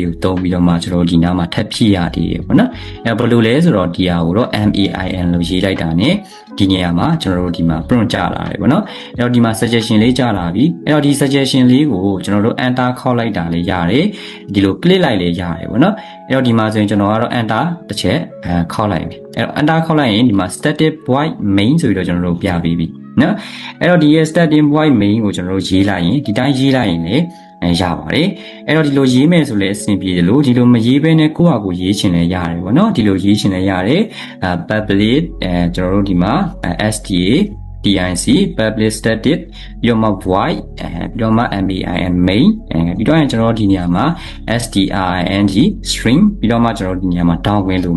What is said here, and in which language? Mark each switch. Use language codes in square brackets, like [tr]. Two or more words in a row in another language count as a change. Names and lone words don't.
[my] ကိုတုံးပြီးတော့မှကျွန်တော်ဒီနားမှာထပ်ဖြည့်ရသေးတယ်ပေါ့နော်အဲ့ဘယ်လိုလဲဆိုတော့ဒီဟာကိုတော့ main လို့ရေးလိုက်တာ ਨੇ ဒီနေရာမှာကျွန်တော်တို့ဒီမှာ prompt ကြ လာတယ်ပေါ့နော်အဲ့တော့ဒီမှာ suggestion လေးကြလာပြီအဲ့တော့ဒီ suggestion လေးကိုကျွန်တော်တို့ enter ခေါက်လိုက်တာလေးရတယ်ဒီလို click လိုက်လေးရတယ်ပေါ့နော်အဲ့တော့ဒီမှာဆိုရင်ကျွန်တော်ကတော့ enter တစ်ချက်ခေါက်လိုက်ပြီအဲ့တော့ enter ခေါက်လိုက်ရင်ဒီမှာ [en] static void main [my] ဆိုပြီးတော့ကျွန်တော်တို့ပြပေးပြီနော်အဲ့တော့ဒီရဲ့ [en] static void main [my] ကိုကျွန်တော်တို့ရေးလိုက်ရင်ဒီတိုင်းရေးလိုက်ရင်လေရပါတယ်အဲ့တော့ဒီလိုရေးမယ်ဆိုလဲအဆင်ပြေတယ်လို့ဒီလိုမရေးဘဲနဲ့ကိုယ့်ဟာကိုယ်ရေးချင်လဲရတယ်ပေါ့နော်ဒီလိုရေးချင်လဲရတယ်public ကျွန်တော်တို့ဒီမှာ sta [en] TIC public static [my] ပြီးတော့မှ void ပြီးတော့မှ [en] main main [my] ပြီးတော့ကျွန်တော်ဒီနေရာမှာ [en] string string [my] ပြီးတော့မှကျွန်တော်ဒီနေရာမှာ down ဝင်လို့